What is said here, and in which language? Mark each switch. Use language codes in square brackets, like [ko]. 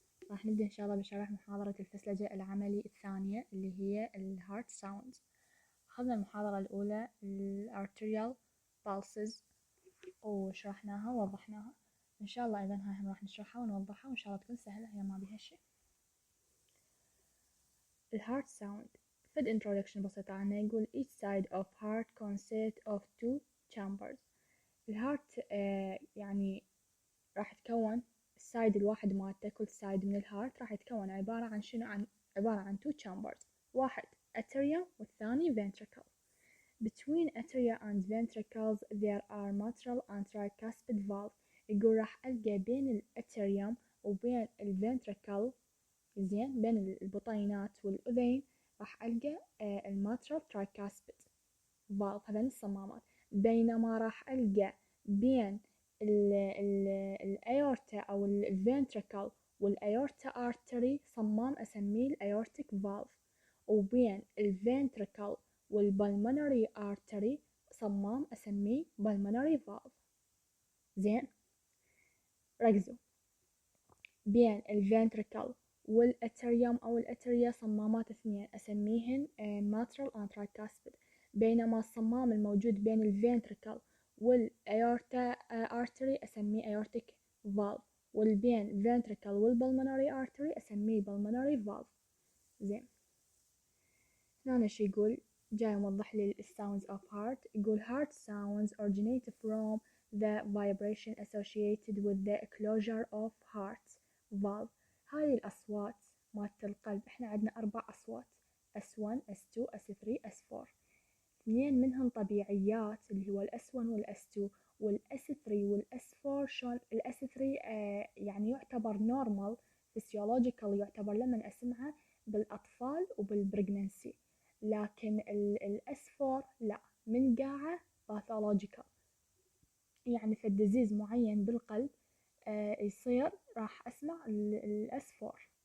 [ar] راح نبدأ إن شاء الله بشرح محاضرة الفسلجة العملي الثانية اللي هي الهارت ساوند. أخذنا المحاضرة الأولى الارتريال pulses وشرحناها ووضحناها. إن شاء الله أيضا هاي هم راح نشرحها ونوضحها وإن شاء الله تكون سهلة، هي ما بيها شيء. الهارت ساوند فد [en] introduction [ar] بسيطة عنه، يقول [en] each side of heart consists of two chambers. [ar] الهارت يعني راح يتكون السايد الواحد مالته، كل سايد من الهارت راح يتكون عبارة عن شنو؟ عبارة عن [en] two chambers، [ar] واحد atria والثاني ventricle. [en] Between atria and ventricles there are mitral and tricuspid valve. [ar] يقول راح ألقى بين الاتريوم وبين الفنتريكل، زين، بين البطينات والأذين راح ألقى الماترال tricuspid valve، هذين الصمامات. بينما راح ألقى بين الايورتا او الفنتريكل والايورتا ارتري صمام اسميه الايورتيك فالف، وبين الفنتريكل والبلمونري ارتري صمام اسميه بالمونري فالف. زين، ركزوا، بين الفنتريكل والاتريوم او الاتريا صمامات اثنين اسميهن ماترال اند ترايكاسبيد، بينما الصمام الموجود بين الفنتريكل والايورتا ارتري اسميه ايورتيك فالف، والبين فنتريكل والبلمونري ارتري اسميه بالمونري فالف. زين، هنا شو يقول؟ جاي موضح لي الساوندز اوف هارت. يقول [en] heart sounds originate from the vibration associated with the closure of heart valve. [ar] هاي الأصوات مالت القلب، احنا عندنا 4 أصوات، S1 S2 S3 S4. اثنين منهم طبيعيات اللي هو الS1 والS2، والS3 والS4 شلون؟ الS3 يعني يعتبر normal physiological، يعتبر لما اسمعها بالأطفال وبالبريجننسي، لكن الS4 لا، من قاعة باثولوجيكال، يعني في الديزيز معين بالقلب يصير راح أسمع الS4.